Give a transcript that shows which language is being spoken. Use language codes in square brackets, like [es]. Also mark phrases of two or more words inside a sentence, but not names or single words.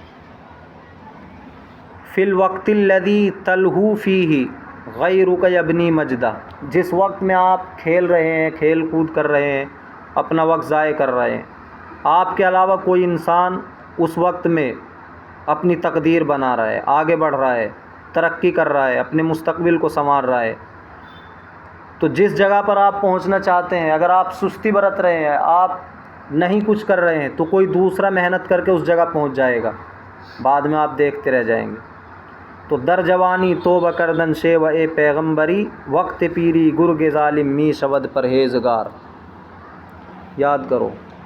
[ar] فی الوقت الذی تلہو فیہ غیرک یبنی مجدہ، [ur] جس وقت میں آپ کھیل رہے ہیں، کھیل کود کر رہے ہیں، اپنا وقت ضائع کر رہے ہیں، آپ کے علاوہ کوئی انسان اس وقت میں اپنی تقدیر بنا رہا ہے، آگے بڑھ رہا ہے، ترقی کر رہا ہے، اپنے مستقبل کو سنوار رہا ہے۔ تو جس جگہ پر آپ پہنچنا چاہتے ہیں اگر آپ سستی برت رہے ہیں، آپ نہیں کچھ کر رہے ہیں، تو کوئی دوسرا محنت کر کے اس جگہ پہنچ جائے گا، بعد میں آپ دیکھتے رہ جائیں گے۔ [fa] تو در جوانی توبہ کردن شیوہ پیغمبری، وقت پیری گرگ ظالم می شود پرہیزگار، [ur] یاد کرو۔